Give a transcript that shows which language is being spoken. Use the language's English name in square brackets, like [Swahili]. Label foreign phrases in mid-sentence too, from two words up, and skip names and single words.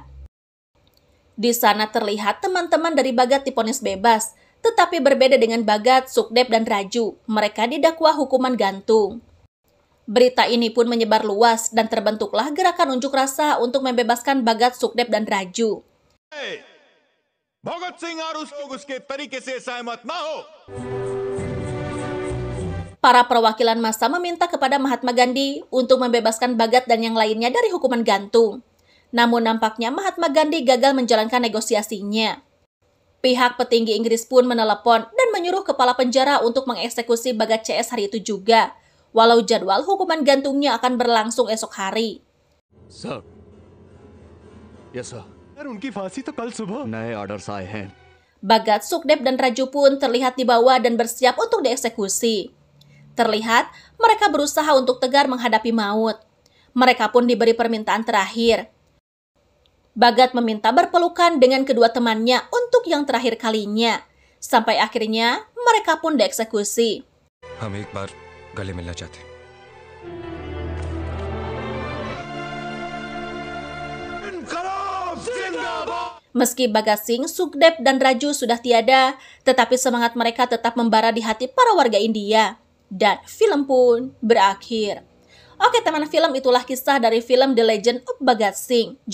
[Indonesian] Di sana terlihat teman-teman dari Bhagat divonis bebas, tetapi berbeda dengan Bhagat, Sukdev, dan Raju. Mereka didakwa hukuman gantung. Berita ini pun menyebar luas dan terbentuklah gerakan unjuk rasa untuk membebaskan Bhagat, Sukdev, dan Raju. [Hindi] भगत सिंह और उस लोग उसके तरीके से सहमत ना हो। [Indonesian] Para perwakilan massa meminta kepada Mahatma Gandhi untuk membebaskan Bhagat dan yang lainnya dari hukuman gantung. Namun nampaknya Mahatma Gandhi gagal menjalankan negosiasinya. Pihak petinggi Inggris pun menelepon dan menyuruh kepala penjara untuk mengeksekusi Bhagat CS hari itu juga, walau jadwal hukuman gantungnya akan berlangsung esok hari. [English] sir yes sir [Hindi] यार उनकी फांसी तो कल सुबह नए ऑर्डर्स आए हैं [Indonesian] Bhagat, Sukdev, dan Raju pun terlihat dibawa dan bersiap untuk dieksekusi. Terlihat mereka berusaha untuk tegar menghadapi maut. Mereka pun diberi permintaan terakhir. Bhagat meminta berpelukan dengan kedua temannya untuk yang terakhir kalinya. Sampai akhirnya mereka pun dieksekusi. [Hindi] हम एक बार गले मिलना चाहते हैं। [Indonesian] Meski Bhagat Singh, Sukdev, dan Raju sudah tiada, tetapi semangat mereka tetap membara di hati para warga India. Dan film pun berakhir. Oke teman film, itulah kisah dari film The Legend of Bhagat Singh.